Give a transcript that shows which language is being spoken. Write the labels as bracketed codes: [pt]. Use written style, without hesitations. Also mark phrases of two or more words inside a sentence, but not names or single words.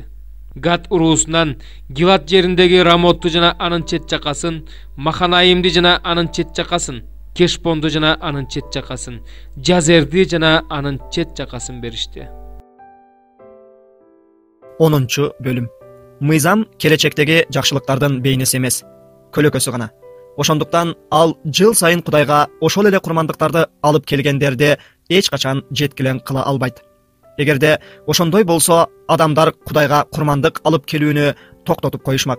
[ky] Гад урусунан Гилат жериндеги Рамотту жана анын чет жакасын, Маханаимди жана анын чет жакасын, Кешпонду жана анын чет жакасын, Жазерди жана анын чет жакасын беришти. 10. бөлүм. Мыйзам келечектеги жакшылыктардын бейнеси эмес, көлөкөсү гана. Ошондуктан ал жыл сайын Кудайга ошол эле курмандыктарды алып келгендерди эч качан жеткилен кыла албайт. Эгерде ошондой болсо, адамдар Кудайга курмандык алып келүүнү токтотуп коюшмак.